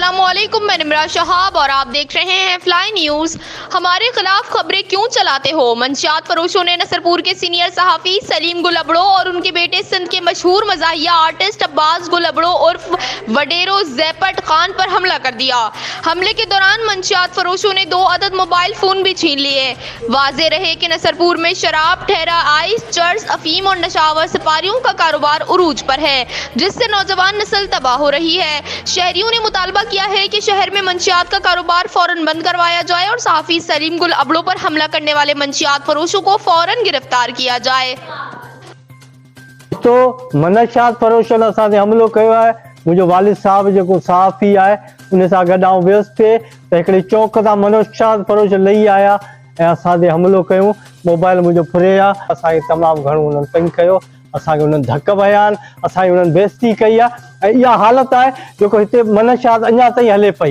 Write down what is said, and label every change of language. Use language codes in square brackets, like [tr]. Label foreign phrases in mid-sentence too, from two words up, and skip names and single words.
[ur] السلام علیکم، میں نمرہ شہاب اور آپ دیکھ رہے ہیں فلائی نیوز. ہمارے خلاف خبریں کیوں چلاتے ہو? منشیات فروشوں نے نصرپور کے سینئر صحافی سلیم گل ابڑو اور ان کے بیٹے سندھ کے مشہور مزاحیہ آرٹسٹ عباس گل ابڑو عرف وڈیرو زیپٹ خان پر حملہ کر دیا. حملے کے دوران منشیات فروشوں نے 2 عدد [en] mobile phone [ur] بھی چھین لیے. واضح رہے کہ نصرپور میں شراب، ٹھرا، آئس، چرس، افیم اور نشہ آور سپاریوں کا کاروبار عروج پر ہے، جس سے نوجوان نسل تباہ ہو رہی ہے. شہریوں نے مطالبہ کیا ہے کہ شہر میں منشیات کا کاروبار فوراً بند کروایا جائے اور صحافی سلیم گل ابڑو پر حملہ کرنے والے منشیات فروشوں کو فوراً گرفتار کیا جائے. [sd] तो मंशियात फरोशनि असां ते हमलो कयो आहे। मुंहिंजो वालिद साहब जेको सहाफ़ी आहे उन सां गॾु आउं वियुसि पिए त हिकिड़े चौक तां मंशियात फरोश लही आया ऐं असां ते हमलो कयूं। मोबाइल मुंहिंजो फुरे आहे। असांखे तमामु घणो उन्हनि तंग कयो, असांखे उन्हनि धक भया आहिनि, असांजी उन्हनि बेइज़ती कई आहे ऐं इहा हालत आहे जेको हिते मंशियात अञा ताईं हले पई।